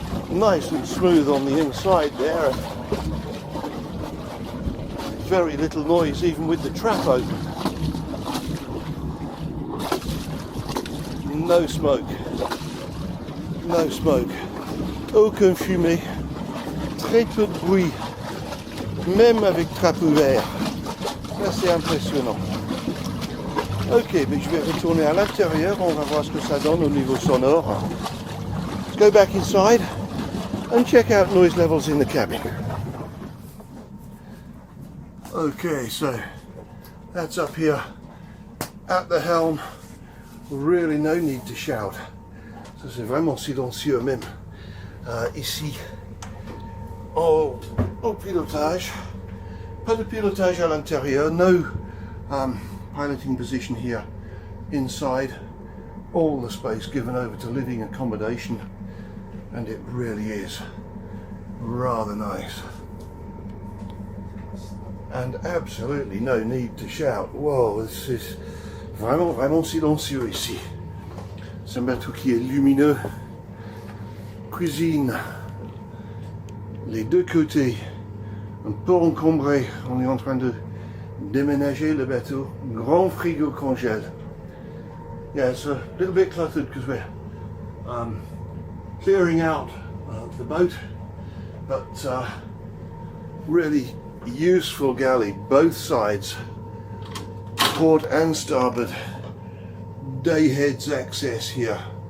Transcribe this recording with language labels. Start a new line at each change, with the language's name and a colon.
English: Nice and smooth on the inside there. Very little noise even with the trap open. No smoke, no smoke,
French: aucun fumée, très peu de bruit, même avec trappe ouvert. Ça c'est impressionnant. Ok, mais je vais retourner à l'intérieur, on va voir ce que ça donne au niveau sonore.
English: Let's go back inside and check out noise levels in the cabin. Okay, so that's up here at the helm. Really no need to shout.
French: Ça c'est vraiment silencieux même. Ici au pilotage. Pas de pilotage à l'intérieur.
English: No piloting position here inside. All the space given over to living accommodation, and it really is rather nice. And absolutely no need to shout. Whoa, this is
French: vraiment silencieux ici. C'est un bateau qui est lumineux. Cuisine, les deux côtés, un peu encombré. On est en train de déménager le bateau. Grand frigo congèle.
English: Yeah, it's a little bit cluttered because we're clearing out the boat, but really useful galley, both sides. Port and starboard day heads access here.